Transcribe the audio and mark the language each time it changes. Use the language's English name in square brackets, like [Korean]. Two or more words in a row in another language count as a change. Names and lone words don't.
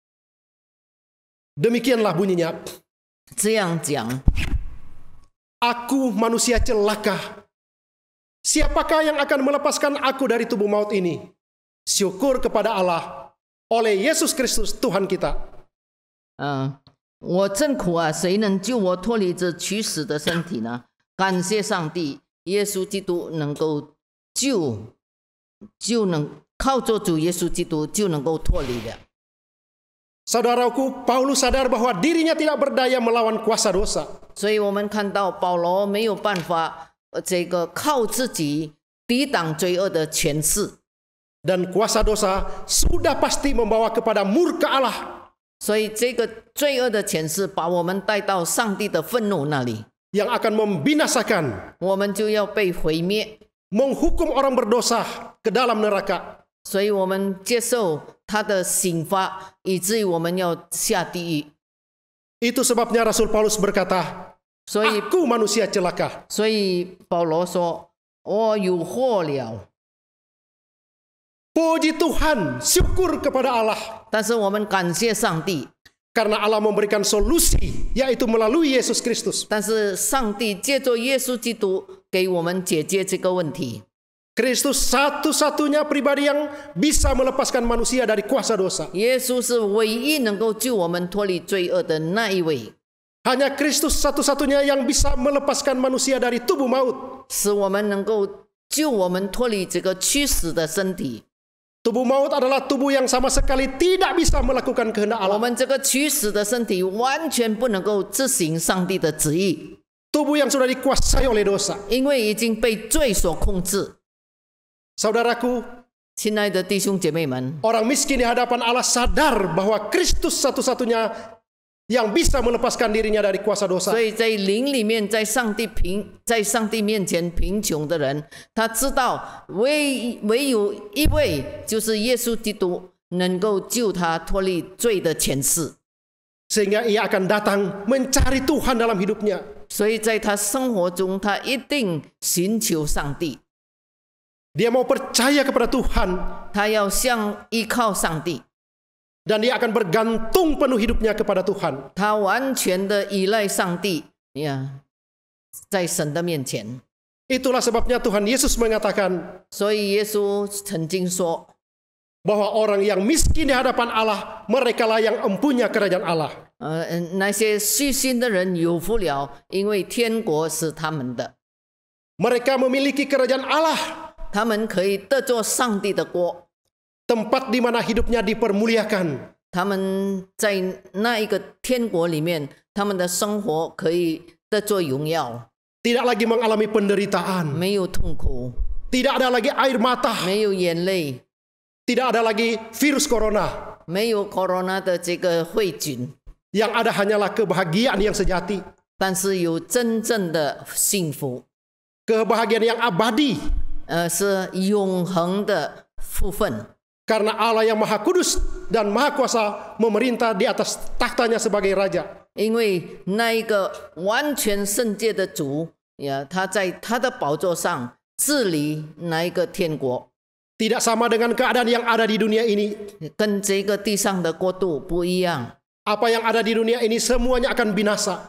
[Indonesian] Demikianlah bunyinya. [Chinese] 这样讲。 [Indonesian] Aku manusia celaka. Siapakah yang akan melepaskan aku dari tubuh maut ini? Syukur kepada Allah oleh Yesus Kristus Tuhan kita. [Chinese] 我真苦啊！谁能救我脱离这取死的身体呢？感谢上帝，耶稣基督能够就能靠着主耶稣基督就能够脱离了。 [Indonesian] Saudaraku, Paulus sadar bahwa dirinya tidak berdaya melawan kuasa dosa. [Chinese] 所以我们看到保罗没有办法，这个靠自己抵挡罪恶的权势， [Indonesian] Dan kuasa dosa sudah pasti membawa kepada murka Allah. [Chinese] 所以这个罪恶的权势把我们带到上帝的愤怒那里， [Indonesian] Yang akan membinasakan, [Chinese] 我们就要被毁灭。 [Indonesian] menghukum orang berdosa ke dalam neraka. [Chinese] 所以我们接受他的刑罚，以至于我们要下地狱。 [Indonesian] Itu sebabnya Rasul Paulus berkata, [Chinese] 所以， [Indonesian] Aku manusia celaka. [Chinese] 所以保罗说：“我有祸了。 [Indonesian] Puji Tuhan, syukur kepada Allah. ” [Chinese] 但是我们感谢上帝， [Indonesian] Karena Allah memberikan solusi, yaitu melalui Yesus Kristus. [Chinese] 但是上帝借着耶稣基督给我们解决这个问题。 [Indonesian] Kristus satu-satunya pribadi yang bisa melepaskan manusia dari kuasa dosa. [Chinese] 耶稣是唯一能够救我们脱离罪恶的那一位， [Indonesian] Hanya Kristus satu-satunya yang bisa melepaskan manusia dari tubuh maut. [Chinese] 使我们能够救我们脱离这个驱死的身体。 [Indonesian] Tubuh maut adalah tubuh yang sama sekali tidak bisa melakukan kehendak [Chinese] 我 [Indonesian] Allah. [Chinese] 们这个驱死的身体完全不能够执行上帝的旨意， [Indonesian] Tubuh yang sudah dikuasai oleh dosa. [Chinese] 因为已经被罪所控制。 [Indonesian] Saudaraku, [Chinese] 亲爱的弟兄姐妹们， [Indonesian] orang miskin di hadapan Allah sadar bahwa Kristus satu-satunya yang bisa melepaskan dirinya dari kuasa dosa. [Chinese] 所以在灵里面，在上帝面前贫穷的人，他知道唯有一位就是耶稣基督能够救他脱离罪的权势， [Indonesian] Sehingga ia akan datang mencari Tuhan dalam hidupnya. [Chinese] 所以在他生活中，他一定寻求上帝， [Indonesian] Dia mau percaya kepada Tuhan. [Chinese] 他要依靠上帝， [Indonesian] Dan dia akan bergantung penuh hidupnya kepada Tuhan. [Chinese] 他完全的依赖上帝呀，在神的面前。 [Indonesian] Itulah sebabnya Tuhan Yesus mengatakan [Chinese] 所以耶稣曾经说， [Indonesian] bahwa orang yang miskin di hadapan Allah, merekalah yang empunya kerajaan Allah. [Chinese] 那些虚心的人有福了，因为天国是他们的， [Indonesian] Mereka memiliki kerajaan Allah, [Chinese] 他们可以得着上帝的国， [Indonesian] tempat di mana hidupnya dipermuliakan. [Chinese] 他们在那一个天国里面，他们的生活可以得着荣耀， [Indonesian] Tidak lagi mengalami penderitaan. [Chinese] 没有痛苦， [Indonesian] Tidak ada lagi air mata. [Chinese] 没有眼泪， [Indonesian] Tidak ada lagi virus corona. [Chinese] 没有 corona 的这个细菌， [Indonesian] Yang ada hanyalah kebahagiaan yang sejati. [Chinese] 但是有真正的幸福， [Indonesian] Kebahagiaan yang abadi. [Chinese] 是永恒的福分。 [Indonesian] Karena Allah yang Maha Kudus dan Maha Kuasa memerintah di atas tahtanya sebagai Raja. [Chinese] 因为那一个完全圣洁的主呀，他在他的宝座上治理那一个天国， [Indonesian] Tidak sama dengan keadaan yang ada di dunia ini. [Chinese] 跟这个地上的国度不一样。 [Indonesian] Apa yang ada di dunia ini semuanya akan binasa.